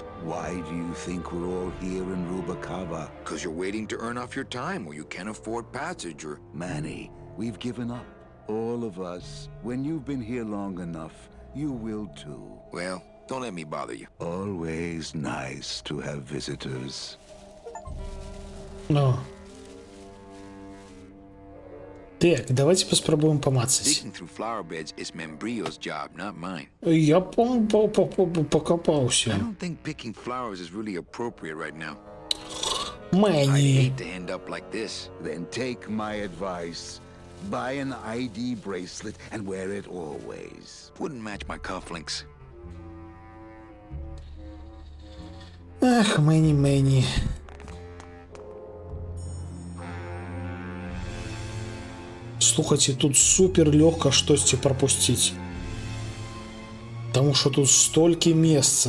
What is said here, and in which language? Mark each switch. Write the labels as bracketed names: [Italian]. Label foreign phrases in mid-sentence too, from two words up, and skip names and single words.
[English] Why do you think we're all here in Rubacava? Because you're waiting to earn off your time, or you can't afford passage, or... Manny, we've given up. All of us. When you've been here long enough, you will too. Well, don't let me bother you. Always nice to have visitors. [Belarusian] Ну. Так, давайте паспрабуем памацаць. [English] Digging through flower beds is Membrio's job, not mine. [Belarusian] Я [English] I [Belarusian] покопаўся. [English] don't think picking flowers is really appropriate right now. I [Belarusian] Мэні. [English] hate to end up like this. Then take my advice. Buy an ID bracelet and wear it always. Wouldn't match my cufflinks. [Belarusian] Ах, Мэні. Слухайте, тут супер лёгка штосьці прапусціць. Таму што тут столькі месца.